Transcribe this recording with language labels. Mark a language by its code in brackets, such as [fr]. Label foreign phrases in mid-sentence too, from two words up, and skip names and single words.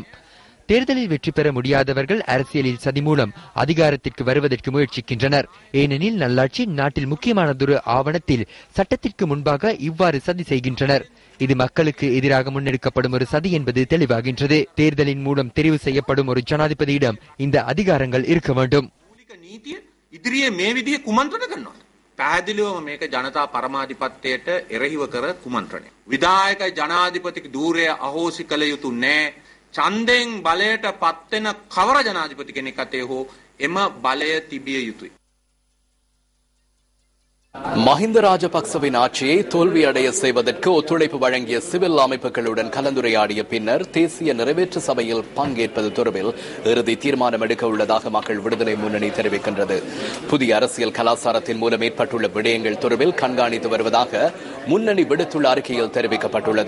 [ta] தேர்தலில் வெற்றி பெற முடியாதவர்கள் அரசியலில் சதி மூலம் அதிகாரத்திற்கு வருவதற்கு முயற்சிக்கின்றனர். ஏனெனில் நல்லாட்சி நாட்டில் முக்கியமானதொரு ஆவணத்தில் சட்டத்திற்கு முன்பாக இவ்வாறு சதி செய்கின்றனர். இது மக்களுக்கு எதிராக முன்னெடுக்கப்படும் ஒரு சதி என்பது தெளிவாகின்றது. தேர்தலின் மூலம் தெரிவு செய்யப்படும் ஒரு ஜனாதிபதியிடம் இந்த அதிகாரங்கள் இருக்க வேண்டும். [si] ඉදිරියේ මේ විදිහේ කුමන්ත්‍රණ කරනවා. පැහැදිලිවම මේක ජනතා පරමාධිපත්‍යයට එරෙහිව කර කුමන්ත්‍රණයක්. විධායක ජනාධිපතිගේ ධූරය අහෝසි කළ යුතු නැහැ. ඡන්දයෙන් බලයට පත්වෙන කවර ජනාධිපති කෙනෙක් අතේ හෝ එම බලය තිබිය යුතුයි. [ta] மஹிந்த ராஜபக்சவின் ஆட்சியை தோல்வியடைய செய்வதற்கு ஒத்துழைப்பு வழங்கிய சிவில் அமைப்புகளுடன் கலந்துரையாடிய பின்னர் தேசிய நிறைவேற்று சபையில் பங்கேற்பது தொடர்பில் இறுதி தீர்மானம் எடுக்க உள்ளதாக மக்கள் விடுதலை முன்னணி தெரிவிக்கின்றது. புதிய அரசியல் கலாச்சாரத்தின் மூலம் ஏற்பட்டுள்ள விடயங்கள் தொடர்பில் கண்காணித்து வருவதாக முன்னணி விடுத்துள்ள அறிக்கையில் தெரிவிக்கப்பட்டுள்ளது.